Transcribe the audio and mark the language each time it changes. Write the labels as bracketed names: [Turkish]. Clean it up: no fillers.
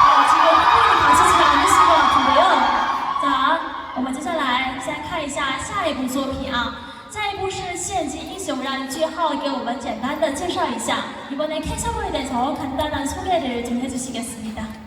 [Korean] 지금 흥분이 가시지 않으신 것 같은데요. [Chinese] 자, 我们接下来先看一下下一部作品啊。下一部是《献祭英雄》，让句号给我们简单的介绍一下。 [Korean] 이번에 캔샤로에 대해서 간단한 소개를 좀 해주시겠습니다.